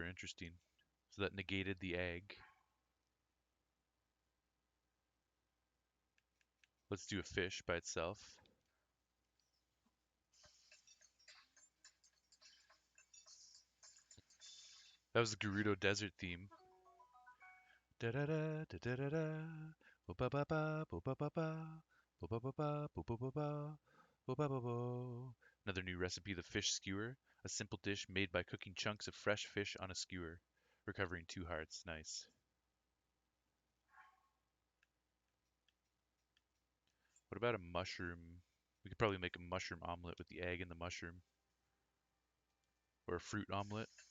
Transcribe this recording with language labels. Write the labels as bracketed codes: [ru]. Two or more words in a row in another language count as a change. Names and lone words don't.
[en] Interesting. So that negated the egg. Let's do a fish by itself. That was the Gerudo Desert theme. Da da da da da da da. Bo ba ba ba bo ba ba ba. Bo ba ba ba bo ba ba ba. Bo ba ba bo. Another new recipe, the fish skewer, a simple dish made by cooking chunks of fresh fish on a skewer, recovering 2 hearts. Nice. What about a mushroom? We could probably make a mushroom omelet with the egg and the mushroom, or a fruit omelet.